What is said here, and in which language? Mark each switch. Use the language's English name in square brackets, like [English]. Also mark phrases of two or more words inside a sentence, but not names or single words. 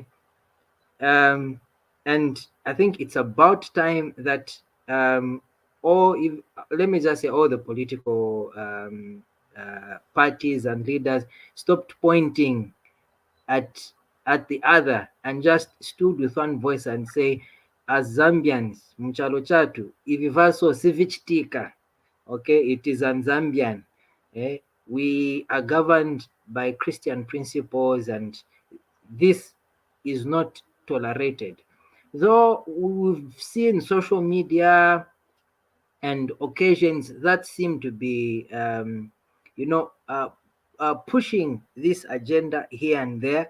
[English] And I think it's about time that let me just say all the political parties and leaders stopped pointing at the other and just stood with one voice and say, as Zambians, [Nyanja] mchalo chatu ivivaso sivichitika, [English] okay, it is an Zambian. We are governed by Christian principles, and this is not tolerated. Though we've seen social media and occasions that seem to be, pushing this agenda here and there.